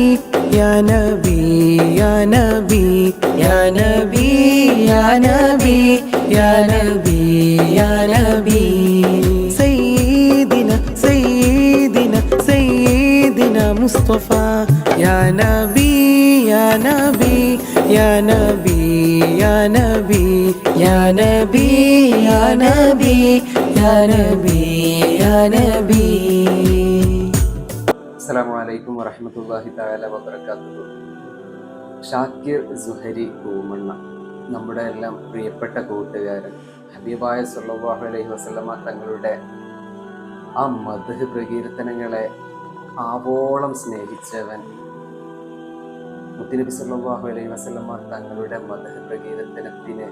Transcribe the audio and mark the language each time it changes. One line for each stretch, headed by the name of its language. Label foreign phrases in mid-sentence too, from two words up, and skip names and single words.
Arabic: يا نبي يا نبي يا نبي يا نبي يا نبي يا نبي سيدنا سيدنا سيدنا مصطفى يا نبي يا نبي يا نبي يا نبي يا نبي يا نبي يا نبي يا نبي. السلام عليكم ورحمة الله تعالى وبركاته.
Malayalam: ഷാക്കിർ സുഹരി പൂമണ്ണ, നമ്മുടെ എല്ലാം പ്രിയപ്പെട്ട കൂട്ടുകാരൻ, ഹബീബായ
Arabic: صلى الله عليه وسلم
Malayalam: തങ്ങളുടെ ആ മദ്ഹ് പ്രകീർത്തനങ്ങളെ ആവോളം സ്നേഹിച്ചവൻ, മുത്തുനബി
Arabic: صلى الله عليه وسلم
Malayalam: തങ്ങളുടെ മദ്ഹ് പ്രകീർത്തനത്തിന്